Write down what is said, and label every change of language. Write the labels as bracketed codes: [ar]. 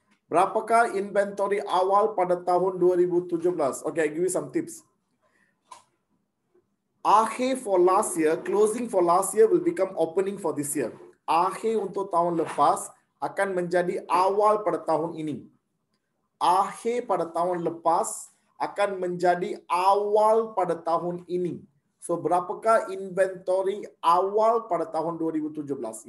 [ms] Berapakah inventory awal pada tahun 2017? [en] Okay, I give you some tips. Akhir for last year, closing for last year will become opening for this year. [ms] Akhir untuk tahun lepas akan menjadi awal pada tahun ini. Akhir pada tahun lepas akan menjadi awal pada tahun ini. So, berapakah inventory awal pada tahun 2017?